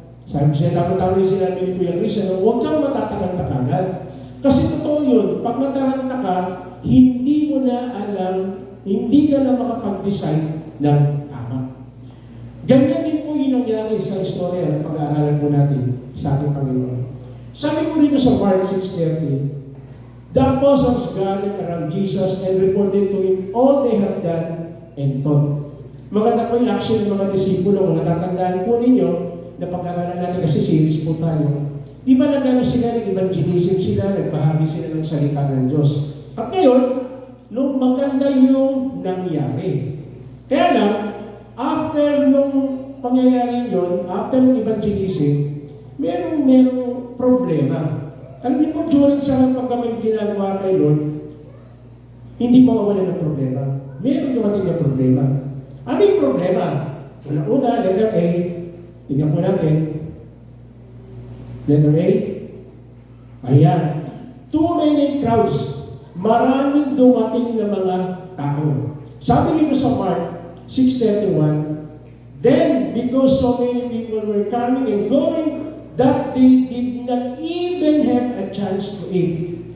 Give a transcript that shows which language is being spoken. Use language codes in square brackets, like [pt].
[tl] Sabi ko siya, dapat yung sinabi ni Kuya Chris, huwag kang matataranta kagad. Kasi totoo yun, pag nataranta ka, hindi mo na alam, hindi ka na makapag-decide ng tama. Ganyan din po yung nangyari sa istorya ng pag-aaralan po natin sa ating Panginoon. Sabi po rito sa [en] Mark 6:30, the apostles gathered around Jesus and reported to him all they had done and taught. [tl] Maganda po yung action ng mga disipulo. Kung natatandaan po ninyo, napag-aralan natin kasi series po tayo. Di ba nagano sila, nag-evangelism sila, nagbahagi sila ng salita ng Diyos. At ngayon, nung maganda yung nangyari. Kaya lang, after nung pangyayari yun, after nung evangelism, merong problema. Alam niyo po, during sa pagkamay ginagawa kay Lord, hindi mawawala ng problema. Meron dumating na problema. Ano yung problema? Una, letter A, tingnan po natin. [en] Letter A, ayan. Too many crowds. [tl] Maraming dumating na mga tao. Sabi nito sa [en] Mark 6:31, then, because so many people were coming and going, that they did not even have a chance to eat.